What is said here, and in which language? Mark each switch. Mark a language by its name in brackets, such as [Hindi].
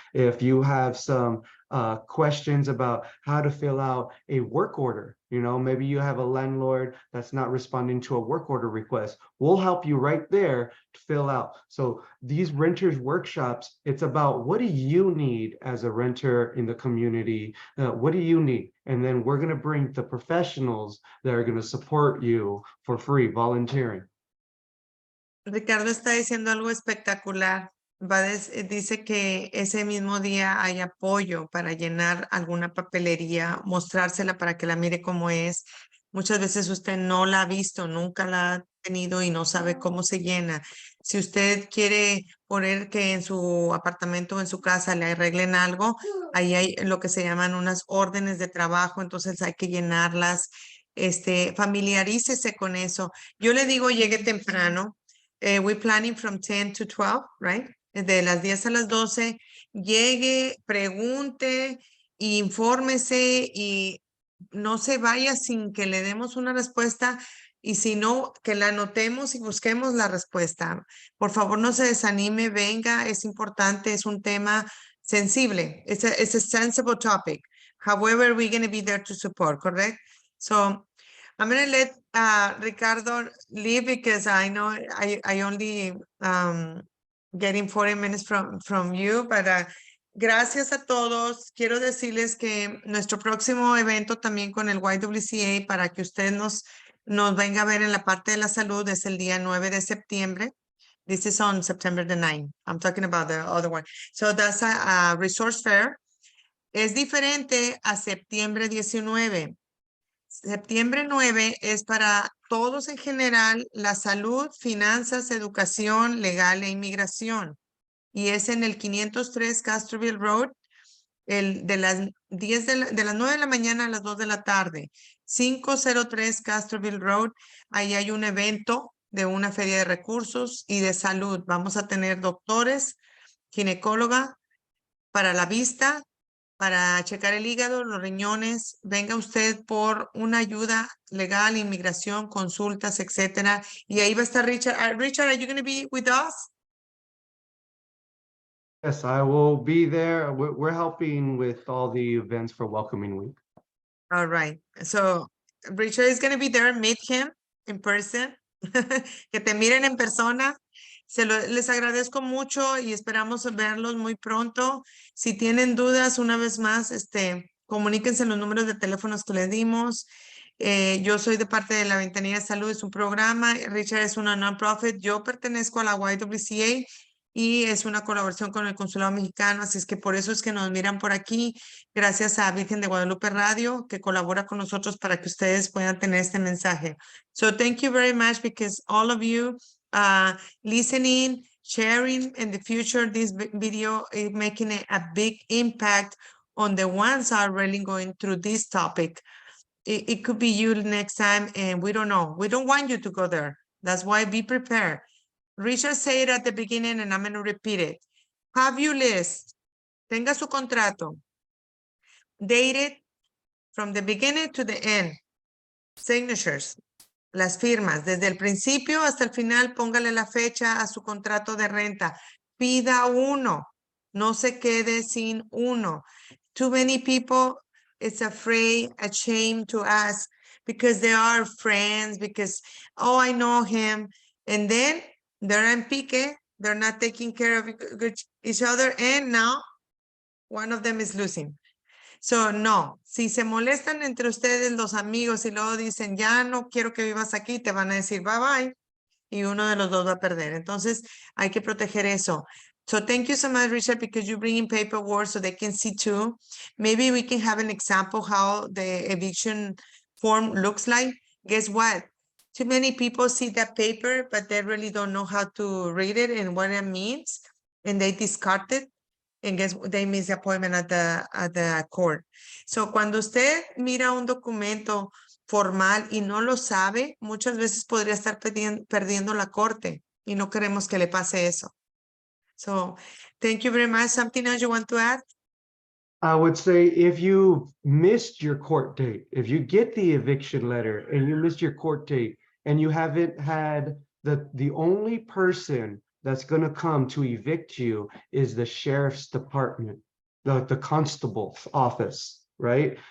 [English] If you have some questions about how to fill out a work order, you know, maybe you have a landlord that's not responding to a work order request, we'll help you right there to fill out. So these renters workshops, it's about what do you need as a renter in the community? What do you need? And then we're going to bring the professionals that are going to support you for free, volunteering. [Spanish] Ricardo está diciendo algo espectacular. Dice que ese mismo día hay apoyo para llenar alguna papelería, mostrársela para que la mire cómo es. Muchas veces usted no la ha visto, nunca la ha tenido y no sabe cómo se llena. Si usted quiere poner que en su apartamento o en su casa le arreglen algo, ahí hay lo que se llaman unas órdenes de trabajo, entonces hay que llenarlas. Familiarícese con eso. Yo le digo, llegue temprano. [English] We're planning from 10 to 12, right? [Spanish] De las 10 a las 12, llegue, pregunte, infórmese y no se vaya sin que le demos una respuesta, y si no, que la anotemos y busquemos la respuesta. Por favor, no se desanime, venga, es importante, es un tema sensible. [English] It's a sensible topic. However, we're going to be there to support, correct? So I'm going to let Ricardo leave, because I know I only getting 40 minutes from you, but [Spanish] gracias a todos. Quiero decirles que nuestro próximo evento también con el YWCA, para que usted nos venga a ver en la parte de la salud, es el día 9 de septiembre. [English] This is on September the 9th. I'm talking about the other one. So that's a resource fair. [Spanish] Es diferente a septiembre 19. Septiembre 9 es para todos en general, la salud, finanzas, educación, legal e inmigración. Y es en el 503 Castroville Road, de las 10 de las 9 de la mañana a las 2 de la tarde. 503 Castroville Road, ahí hay un evento de una feria de recursos y de salud. Vamos a tener doctores, ginecóloga para la vista, para checar el hígado, los riñones. Venga usted por una ayuda legal, inmigración, consultas, etcétera. Y ahí va a estar Richard. [English] Richard, are you going to be with us? Yes, I will be there. We're helping with all the events for Welcoming Week. All right. So Richard is going to be there. Meet him in person. [Spanish] que te miren en persona. Les agradezco mucho y esperamos verlos muy pronto. Si tienen dudas, una vez más, comuníquense en los números de teléfonos que les dimos. Yo soy de parte de la Ventanilla de Salud, es un programa. Richard es una non-profit. Yo pertenezco a la YWCA y es una colaboración con el Consulado Mexicano, así es que por eso es que nos miran por aquí, gracias a Virgen de Guadalupe Radio, que colabora con nosotros para que ustedes puedan tener este mensaje. [English] So thank you very much because all of you listening, sharing in the future, this video is making a big impact on the ones are really going through this topic. It could be you next time, and we don't know. We don't want you to go there. That's why be prepared. Richard said at the beginning, and I'm going to repeat it. Have your list. [Spanish] Tenga su contrato. [English] Dated from the beginning to the end. Signatures. [Spanish] Las firmas. Desde el principio hasta el final, póngale la fecha a su contrato de renta. Pida uno. No se quede sin uno. [English] Too many people is afraid, ashamed to ask because they are friends, because, oh, I know him. And then they're [Spanish] en pique. [English] They're not taking care of each other. And now one of them is losing. [Spanish] So, no, si se molestan entre ustedes los amigos y luego dicen, ya no quiero que vivas aquí, te van a decir bye bye y uno de los dos va a perder. Entonces, hay que proteger eso. [English] So, thank you so much, Richard, because you bring in paperwork so they can see too. Maybe we can have an example how the eviction form looks like. Guess what? Too many people see that paper, but they really don't know how to read it and what it means, and they discard it. And guess they miss the appointment at the court. [Spanish] So, cuando usted mira un documento formal y no lo sabe, muchas veces podría estar perdiendo la corte y no queremos que le pase eso. [English] So, thank you very much. Something else you want to add? I would say if you missed your court date, if you get the eviction letter and you missed your court date and you haven't had the only person that's going to come to evict you is the sheriff's department, the constable's office, right?